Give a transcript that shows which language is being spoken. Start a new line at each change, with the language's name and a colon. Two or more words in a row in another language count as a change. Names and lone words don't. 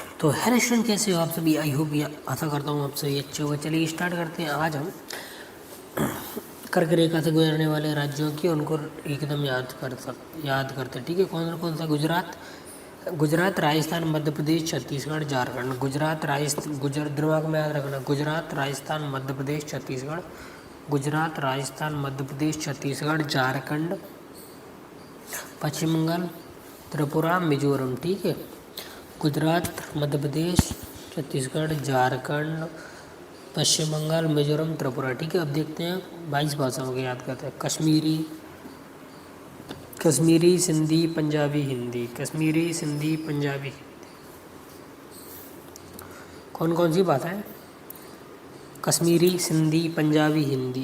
Hindi: تو
English: hello student,
Hindi: कैसे हो आप सभी?
English: I hope
Hindi: आशा करता हूँ आप सभी अच्छे होगा. चलिए स्टार्ट करते हैं. आज हम कर्क रेखा से गुज़रने वाले राज्यों की उन को एक दम याद करते हैं. ठीक है, कौन सा? گجرات، راجستھان، مدھیہ پردیش، چھتیس گڑھ، جھارکھنڈ. दिमाग़ में याद रखना. گجرات، راجستھان، مدھیہ پردیش، چھتیس گڑھ. گجرات، راجستھان، مدھیہ پردیش، چھتیس گڑھ، جھارکھنڈ، پشچم بنگال، تریپورہ، میزورم. ठीक है, गुजरात, मध्य प्रदेश, छत्तीसगढ़, झारखंड, पश्चिम बंगाल, मिज़ोरम, त्रिपुरा. ठीक है, अब देखते हैं 22 भाषाओं को याद करते हैं. कश्मीरी, सिंधी, पंजाबी, हिंदी. कश्मीरी, सिंधी, पंजाबी. कौन सी बात है? کشمیری، سندھی، پنجابی، ہندی.